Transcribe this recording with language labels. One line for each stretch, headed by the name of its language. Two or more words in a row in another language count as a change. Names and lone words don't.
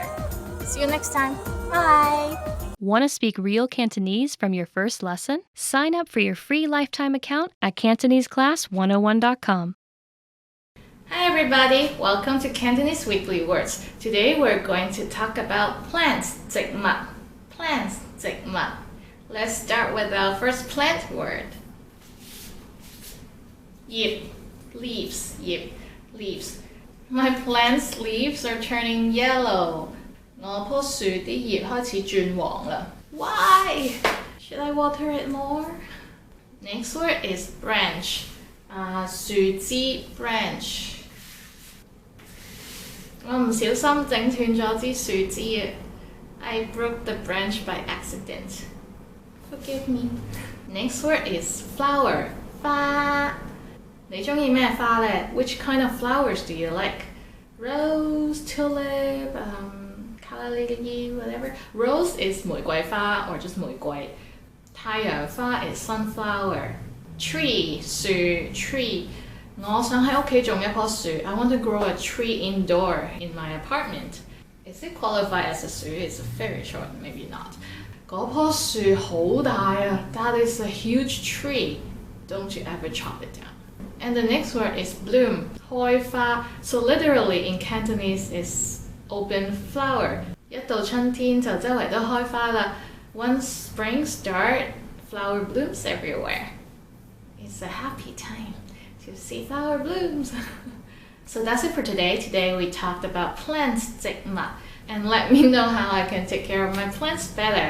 English: See you next time. Bye! Want to speak real Cantonese from your first lesson? Sign up for your free lifetime account at CantoneseClass101.com. Hi everybody, welcome to Cantonese Weekly Words. Today we're going to talk about plants,
Cantonese: 植物.
English: Plants, 植物. Let's start with our first plant word. 葉 leaves, 葉 leaves. My plant's leaves are turning yellow.
Cantonese: 我棵樹啲葉開始轉黃啦 Why?
English: Should I water it more? Next word is branch. 樹枝 branch.
Cantonese: 我唔小心整斷咗支樹枝啊
English: I broke the branch by accident. Forgive me. Next word is flower.
Cantonese: 花你鍾意咩花呢
English: Which kind of flowers do you like? Rose, tulip, calla lily, whatever. Rose is 玫瑰花 or just 玫瑰。太陽花 is sunflower. Tree, 樹 tree.
Cantonese: 我想喺屋企種一棵樹
English: I want to grow a tree indoor in my apartment. Is it qualified as a 樹? It's very short, maybe not.
Cantonese: 嗰棵樹好大啊
English: That is a huge tree. Don't you ever chop it down. And the next word is bloom,
Cantonese: 開花.
English: So literally in Cantonese is open flower.
Cantonese: 一到春天就周圍都開花啦
English: Once spring starts, flower blooms everywhere. It's a happy time to see flower blooms. So that's it for today. Today we talked about plants,
Cantonese: 植物,
English: and let me know how I can take care of my plants better.